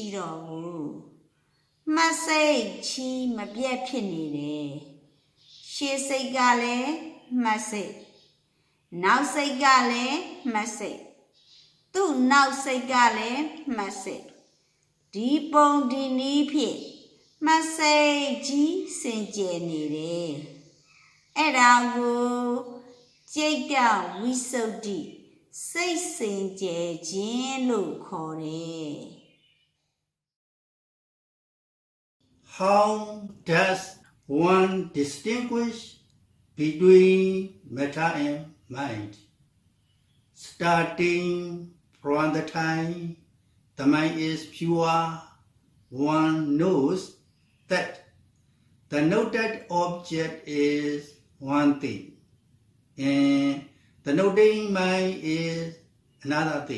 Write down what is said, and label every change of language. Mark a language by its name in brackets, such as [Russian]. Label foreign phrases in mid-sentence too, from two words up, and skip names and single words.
[Burmese] တော့ဘူးမှတ်စိတ်ချီမပြတ်ဖြစ်နေတယ်ရှေ့စိတ်ကလည်းမှတ်စိတ်နောက်စိတ်ကလည်းမှတ်စိတ်သူ့နောက်စိတ်ကလည်းမှတ်စိတ်ဒီပုံဒီနည်းဖြင့်မှတ်စိတ်ကြီးစင်ကြယ်နေတယ်အဲ့ဒါကိုจิตတဝိသုဒ္ဓိစိတ်စင်ကြယ်ခြင်းလို့ခေါ်တယ် [English] How does one distinguish between matter and mind? Starting from the time the mind is pure, one knows that the noted object is one thing, and the noting mind is another thing.